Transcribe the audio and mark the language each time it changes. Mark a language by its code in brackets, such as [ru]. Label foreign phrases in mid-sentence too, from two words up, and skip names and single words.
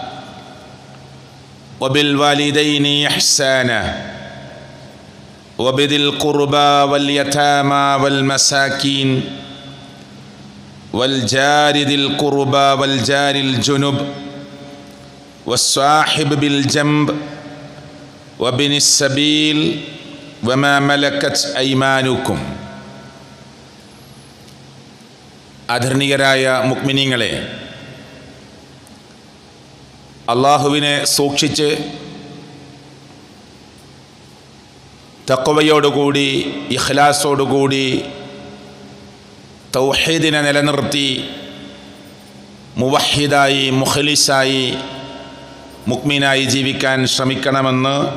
[ar] وبالوالدين إحسانا وبذي القربى واليتامى والمساكين والجار ذي القربى والجار الجنب والصاحب بالجنب وابن السبيل وما ملكت أيمانكم. [ml] ആദരണീയരായ മുഅ്മിനീങ്ങളെ, അള്ളാഹുവിനെ സൂക്ഷിച്ച് തഖ്വയോടുകൂടി ഇഖ്ലാസോടുകൂടി തൗഹീദിനെ നിലനിർത്തി മുവഹിദായി മുഖ്ലിസായി മുഅ്മിനായി ജീവിക്കാൻ ശ്രമിക്കണമെന്ന്